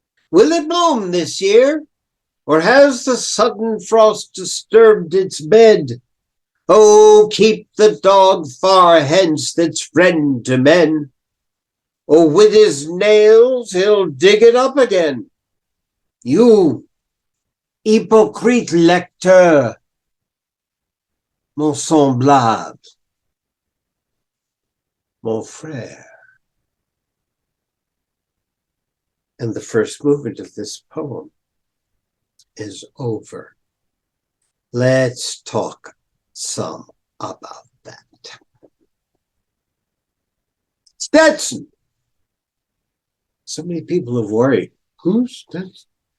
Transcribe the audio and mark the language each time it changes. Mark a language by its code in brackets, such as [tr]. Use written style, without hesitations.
[en] Will it bloom this year? Or has the sudden frost disturbed its bed? Oh, keep the dog far hence that's friend to men, or with his nails he'll dig it up again. [fr] You, hypocrite lecteur, mon semblable, mon frère. [en] And the first movement of this poem is over. Let's talk some about that. Stetson. So many people have worried. Who's Stetson?